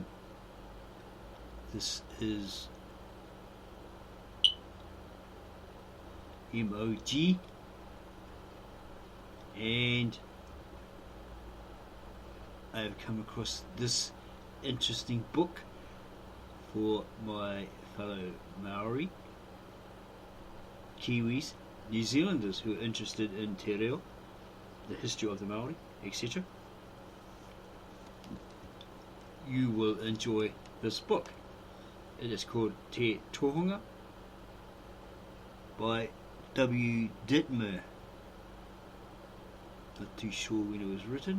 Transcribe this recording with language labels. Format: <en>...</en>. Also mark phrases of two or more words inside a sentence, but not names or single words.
<en>This is MOG, and I have come across this interesting book for my fellow Maori, Kiwis, New Zealanders who are interested in</en> <mi>te reo,</mi> <en>the history of the Maori, etc. You will enjoy this book. It is called Te Tohunga by W.Dittmer. Not too sure when it was written.</en>